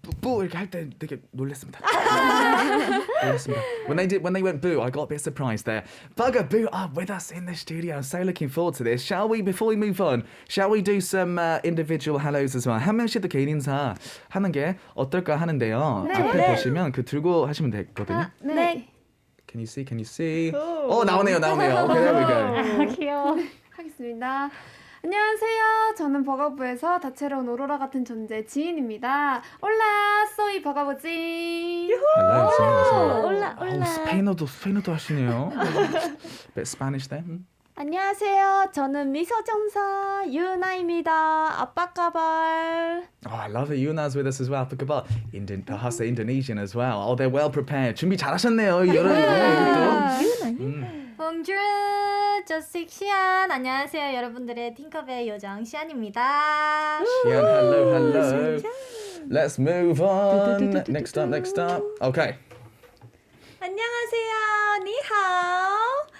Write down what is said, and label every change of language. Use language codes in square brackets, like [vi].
[ko] boo 이렇게 할 때 되게 놀랐습니다. 놀랐습니다. [en] When they went boo, I got a bit surprised there. bugAboo are with us in the studio. I'm so looking forward to this. Shall we, before we move on, shall we do some individual hellos as well? [ko] 한 명씩 더 개인 인사 하는 게 어떨까 하는데요. 네. 앞에 네. 보시면 그 들고 하시면 되거든요. 네. [en] Can you see? Can you see? [ko] 나오네요. [en] Okay, there we go. [ko] 귀여워. 하겠습니다. 안녕하세요. 저는 버거부에서 다채로운 오로라 같은 존재 지인입니다. [es] 올라, 소이 버거부지. [en] Hello, [es] 올라, 올라. [ko] 스페인어도 하시네요. [en] Bit Spanish there. [ko] 안녕하세요. 저는 미소정사 유나입니다. [id] 아빠까발. [en] Oh, I love it. Yuna's with us as well. Pukabal. Bahasa Indonesian as well. Oh, they're well prepared. [ko] 준비 잘하셨네요. 여러분. 봉주르 저식 시안 안녕하세요 여러분들의 팅커벨 요정 시안입니다. [en] Xian, hello. Let's move on. Next up. Okay. [ko] 안녕하세요. 니하오.